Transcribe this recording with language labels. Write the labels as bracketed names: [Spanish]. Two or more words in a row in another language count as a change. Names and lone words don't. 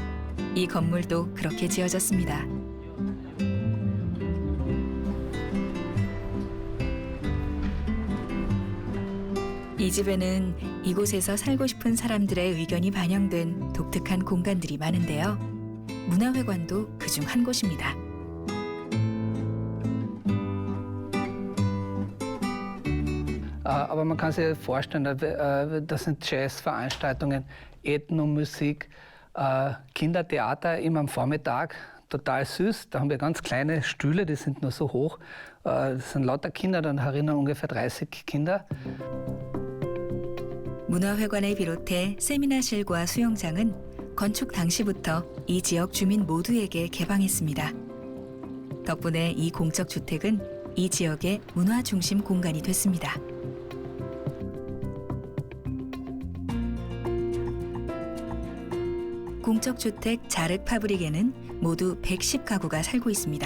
[Korean] 이 건물도 그렇게 지어졌습니다. 이 집에는 이곳에서 살고 싶은 사람들의 의견이 반영된 독특한 공간들이 많은데요. 문화회관도 그중 한 곳입니다. [German] Aber man kann sich vorstellen, das sind Jazzveranstaltungen, Ethnomusik, Kindertheater immer am Vormittag, total süß. Da haben wir ganz kleine Stühle, die sind nur so hoch. Das sind lauter Kinder, dann herinnen ungefähr 30 Kinder. [Korean] 문화회관을 비롯해 세미나실과 수영장은 건축 당시부터 이 지역 주민 모두에게 개방했습니다. 덕분에 이 공적 주택은 이 지역의 문화 중심 공간이 됐습니다. 공적 주택 자르 파브릭에는 모두 110가구가 살고 있습니다.